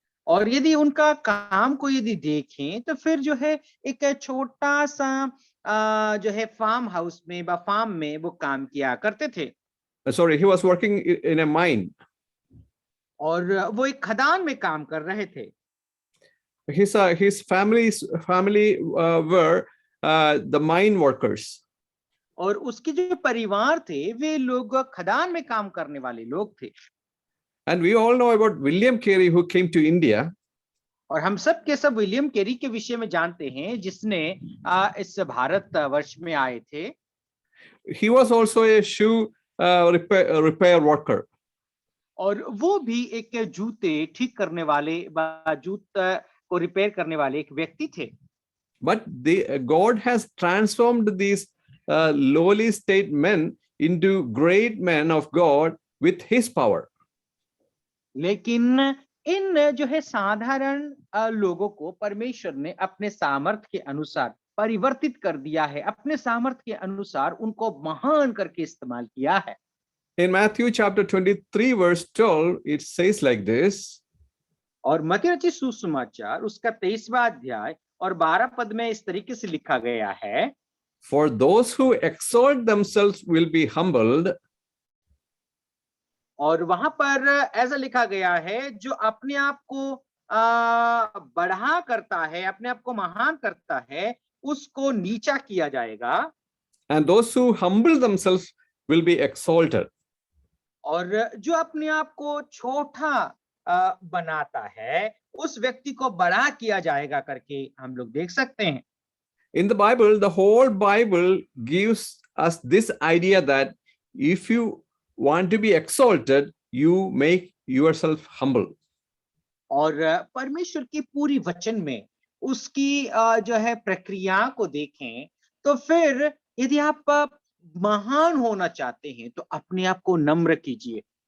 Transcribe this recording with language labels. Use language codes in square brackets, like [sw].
[hi] और यदि उनका काम को यदि देखें तो फिर जो है एक छोटा सा जो है फार्म हाउस में या फार्म में वो काम किया करते थे। [en] Sorry, he was working in a mine. [hi] और वो एक खदान में काम कर रहे थे। [en] His family were the mine workers. [hi] और उसके जो परिवार थे वे लोग खदान में काम करने वाले लोग थे। [en] And we all know about William Carey, who came to India. [hi] और हम सब के सब विलियम केरी के विषय में जानते हैं जिसने इस भारत वर्ष में आए थे। [en] He was also a shoe repair worker. [hi] और वो भी एक जूते ठीक करने वाले जूते को रिपेयर करने वाले एक व्यक्ति थे। [en] But God has transformed these lowly state men into great men of God with his power. [hi] लेकिन इन जो है साधारण लोगों को परमेश्वर ने अपने सामर्थ्य के अनुसार परिवर्तित कर दिया है, अपने सामर्थ्य के अनुसार उनको महान करके इस्तेमाल किया है। [en] In Matthew chapter 23 verse 12 it says like this. [hi] और मत्ती रचित सुसमाचार उसका 23वां अध्याय और 12 पद में इस तरीके से लिखा गया है, [en] For those who exalt themselves will be humbled. [hi] और वहां पर ऐसा लिखा गया है, जो अपने आप को बढ़ा करता है, अपने आप को महान करता है, उसको नीचा किया जाएगा। [en] And those who humble themselves will be exalted. [hi] और जो अपने आप को छोटा बनाता है उस व्यक्ति को बड़ा किया जाएगा करके हम लोग देख सकते हैं। [en] In the Bible, the whole Bible gives us this idea that if you want to be exalted, you make yourself humble. [hi] और परमेश्वर की पूरी वचन में उसकी जो है प्रक्रिया को देखें तो फिर यदि आप महान होना चाहते हैं तो अपने आप को नम्र कीजिए।